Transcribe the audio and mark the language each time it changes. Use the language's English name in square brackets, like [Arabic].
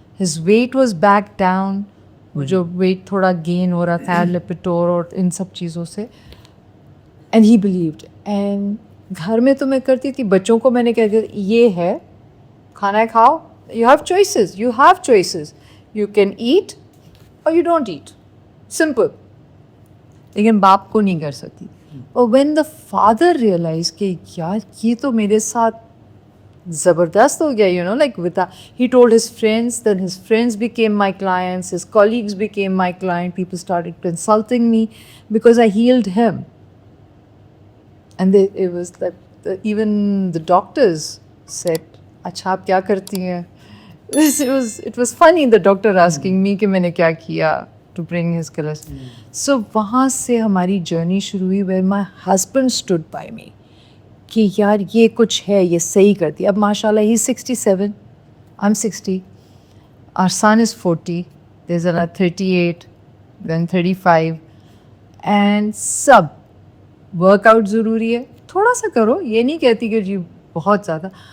[English] His weight was back down. [Urdu] वो जो wait थोड़ा गेन हो रहा था लिपिटोर और इन सब चीज़ों से. [English] And he believed. [Urdu] And گھر میں تو میں کرتی تھی, بچوں کو میں نے کہہ دیا یہ ہے کھانا کھاؤ, [English] you have choices, you can eat or you don't eat, simple. [Urdu] لیکن باپ کو نہیں کر سکتی. [English] اور when the father realized [Urdu] کہ یار یہ تو میرے ساتھ زبردست ہو گیا, [English] you know, like he told his friends, then his friends became my clients, his colleagues became my client, people started consulting me because I healed him. And it was like even the doctors said, [Urdu] اچھا آپ کیا کرتی ہیں. [English] It was funny, the doctor asking me [Urdu] کہ میں نے کیا کیا [English] to bring his colors. [Urdu] So وہاں سے ہماری جرنی شروع ہوئی [English] where my husband stood by me [Urdu] کہ یار یہ کچھ ہے, یہ صحیح کرتی. اب ماشاء اللہ [English] he's 67, I'm 60, our son is 40, there's another 38, then 35, and [Urdu] sub work out ضروری ہے, تھوڑا سا کرو, یہ نہیں کہتی کہ جی بہت زیادہ.